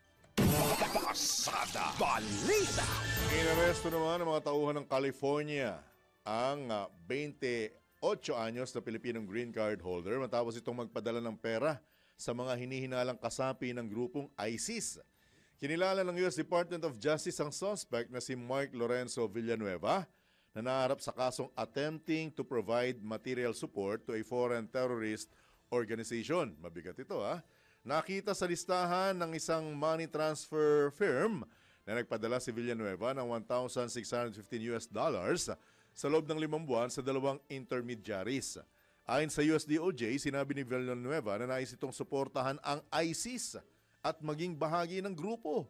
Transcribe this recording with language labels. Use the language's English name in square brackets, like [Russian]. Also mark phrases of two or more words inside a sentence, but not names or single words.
[Filipino] Pasada Balita. Inaresto naman ng mga tauhan ng California ang 28 anyos na Pilipinong [English] green card holder [Filipino] matapos itong magpadala ng pera sa mga hinihinalang kasapi ng grupong ISIS. Kinilala ng US Department of Justice ang suspect na si Mark Lorenzo Villanueva na naharap sa kasong [English] attempting to provide material support to a foreign terrorist organization. [Filipino] Mabigat ito Nakita sa listahan ng isang [English] money transfer firm [Filipino] na nagpadala si Villanueva ng $1,615 sa loob ng 5 buwan sa 2 intermediaries. Ayon sa US DOJ, sinabi ni Villanueva na nais itong suportahan ang ISIS at maging bahagi ng grupo.